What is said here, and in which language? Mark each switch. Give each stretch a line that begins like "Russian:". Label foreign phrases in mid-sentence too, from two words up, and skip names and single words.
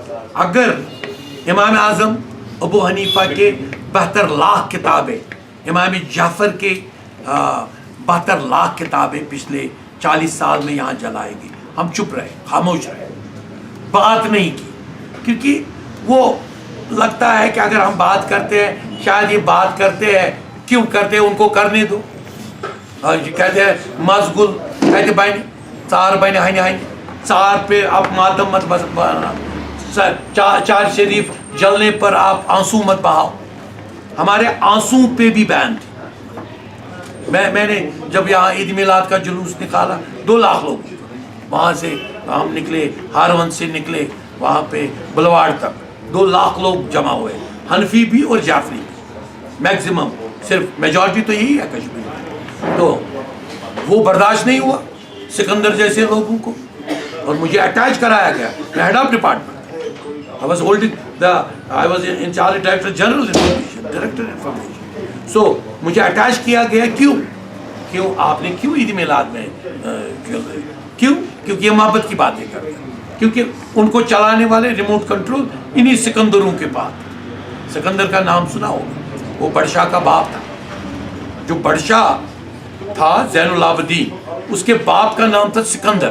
Urdu: اگر امام اعظم ابو حنیفہ کے 72 لاکھ کتابیں, امام جعفر کے 72 لاکھ کتابیں پچھلے 40 سال میں یہاں جلائی گئی, ہم چپ رہے, خاموش رہے, بات نہیں کی, کیونکہ وہ لگتا ہے کہ اگر ہم بات کرتے ہیں شاید یہ بات کرتے ہیں, کیوں کرتے ہیں, ان کو کرنے دو. کہتے ہیں مزگل, کہتے بین ژار بنہ ہنہ ہنہ, ژار پہ آپ ماتم مت بنا, چار شریف جلنے پر آپ آنسو مت بہاؤ. ہمارے آنسو پہ بھی بین تھی. میں نے جب یہاں عید میلاد کا جلوس نکالا 2 لاکھ لوگ, وہاں سے ہم نکلے, ہارون سے نکلے وہاں پہ بلواڑ تک 2 لاکھ لوگ جمع ہوئے, حنفی بھی اور جعفری بھی میکسیمم, صرف میجورٹی تو یہی ہے کشمیر میں. تو وہ برداشت نہیں ہوا سکندر جیسے لوگوں کو, اور مجھے اٹیچ کرایا گیا. میں
English: head of department, I was in charge Director General Information, Director Information.
Urdu: So مجھے اٹیچ کیا گیا. کیوں آپ نے کیوں عید میلاد میں کیوں؟ کیونکہ یہ محبت کی باتیں کرتے ہیں, کیونکہ ان کو چلانے والے
English: remote control
Urdu: انہی سکندروں کے پاس. سکندر کا نام سنا ہوگا, وہ بادشاہ کا باپ تھا. جو بادشاہ تھا زین العابدین, اس کے باپ کا نام تھا سکندر.